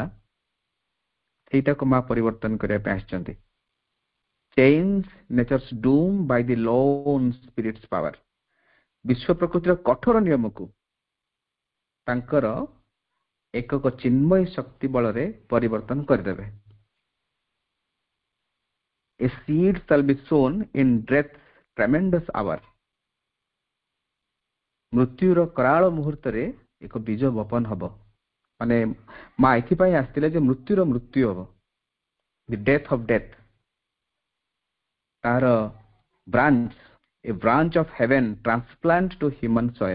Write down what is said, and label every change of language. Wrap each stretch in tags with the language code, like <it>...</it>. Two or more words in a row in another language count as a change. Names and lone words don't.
<or>ସେଇଟାକୁ ମା ପରିବର୍ତ୍ତନ କରିବା ପାଇଁ ଆସିଛନ୍ତି।</or> <en>Change Nature's doom by the lone spirit's power.</en> <or>ବିଶ୍ୱ ପ୍ରକୃତିର କଠୋର ନିୟମକୁ ତାଙ୍କର ଏକକ ଚିନ୍ମୟ ଶକ୍ତି ବଳରେ ପରିବର୍ତ୍ତନ କରିଦେବେ।</or> <en>A seed shall be sown in death's tremendous hour.</en> <or>ମୃତ୍ୟୁର କରାଳ ମୁହୂର୍ତ୍ତରେ ଏକ ବୀଜ ବପନ ହବ। ମାନେ ମା ଏଥିପାଇଁ ଆସିଥିଲେ ଯେ ମୃତ୍ୟୁର ମୃତ୍ୟୁ ହବ,</or> <en>the death of death. ତାର branch, a branch of heaven transplant to human soil.</en>